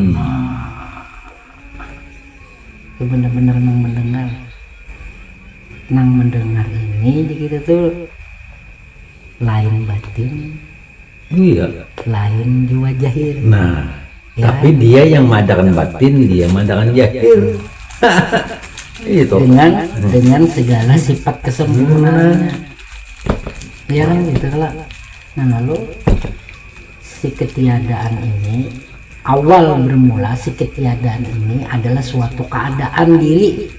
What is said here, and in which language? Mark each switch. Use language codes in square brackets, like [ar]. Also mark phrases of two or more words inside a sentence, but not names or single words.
[bjn] Benar-benar nang mendengar. Nang mendengar ini di kita tuh lain batin. Iya. Lain jiwa jahir. Nah, ya. Tapi dia yang madakan batin, dia madakan jahir. Itu. [id] Dengan segala sifat kesempurnaannya. Ya kan gitu lah. Nah lalu si ketiadaan ini, awal bermula si ketiadaan ini adalah suatu keadaan diri.